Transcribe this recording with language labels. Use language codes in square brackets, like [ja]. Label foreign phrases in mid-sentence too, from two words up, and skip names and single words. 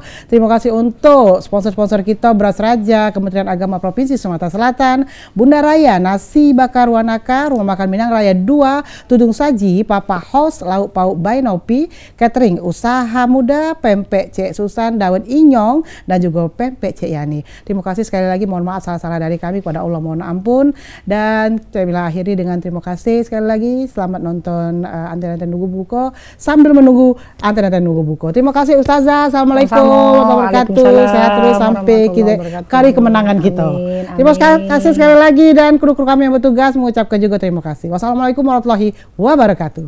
[id] Terima kasih untuk sponsor-sponsor kita, Beras Raja, Kementerian Agama Provinsi Sumatera Selatan, Bunda Raya, Nasi Bakar Wanaka, Rumah Makan Minang Raya 2, Tudung Saji, Papa House, Lauk Pauk by Nopi, Catering Usaha Muda, Pempek Cek Susan, Daun Inyong, dan juga Pempek Cek Yani. Terima kasih sekali lagi, mohon maaf salah-salah dari kami, kepada Allah mohon ampun. Dan saya bila akhiri dengan terima kasih sekali lagi. Selamat nonton Anten-Anten Nunggu Buko sambil menunggu Anten-Anten Nunggu Buko. Terima kasih Ustazah. [ar] السلام عليكم ورحمة الله وبركاته. [id] Sehat terus sampai kita kali kemenangan kita. Terima kasih sekali lagi dan kru-kru kami yang bertugas mengucapkan juga terima kasih. [ar] والسلام عليكم ورحمة الله وبركاته.